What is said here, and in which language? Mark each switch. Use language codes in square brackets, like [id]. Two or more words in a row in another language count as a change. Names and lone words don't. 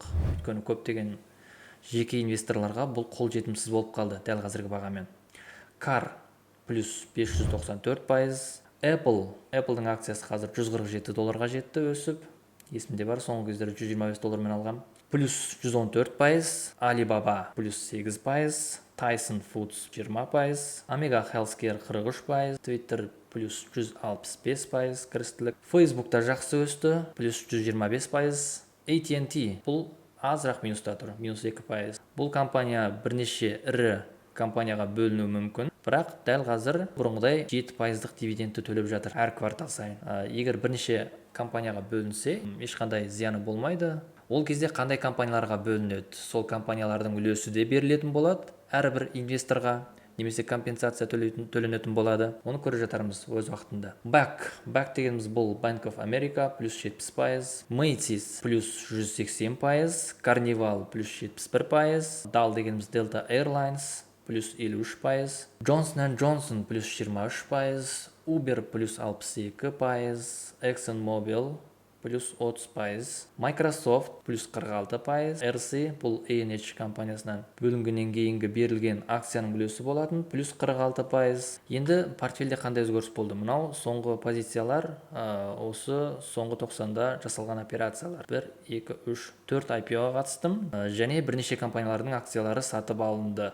[kk] Өйткені көптеген жеке инвесторларға бұл қол жетімсіз болып қалды дәл қазіргі бағамен. CAR плюс 594%. Apple'дың акциясы қазір $147 жетті өсіп. Есімде бар, соңғы кездері $125 алғам. Плюс 114%. Alibaba плюс 8%. Tyson Foods 20%. Omega Healthcare 43%. Twitter плюс 165% кірістілік. Facebook'та жақсы өсті, плюс 125%. AT&T бұл азырақ минуста тұр, минус 2%. Бұл компания бірнеше ірі компанияға бөлінуі мүмкін, бірақ дәл қазір бұрынғыдай 7%-ық дивидендті төлеп жатыр әр квартал сайын. Егер бірнеше компанияға бөлінсе, ешқандай зияны болмайды. Ол кезде қандай компанияларға бөлінеді? Сол компаниялардың үлесі де берілетін болады әрбір инвесторға, немесе компенсация төленетін болады. Оны көріп жатармыз өз уақытында. BAC дегеніміз бұл Bank of America плюс 70%, Macy's плюс 180%, Carnival плюс 71%, DAL дегеніміз Delta Airlines плюс 53%, Johnson & Johnson плюс 23%, Uber плюс 62%, ExxonMobil плюс 30%, Microsoft плюс 46%, RC бұл ANH компаниясынан бөлінгеннен кейінгі берілген акцияның үлесі болатын, плюс 46%. Енді портфельде қандай өзгеріс болды? Мынау соңғы позициялар, осы соңғы 90-да жасалған операциялар. 1, 2, 3, 4 IPO-ға қатыстым, және бірнеше компаниялардың акциялары сатып алынды.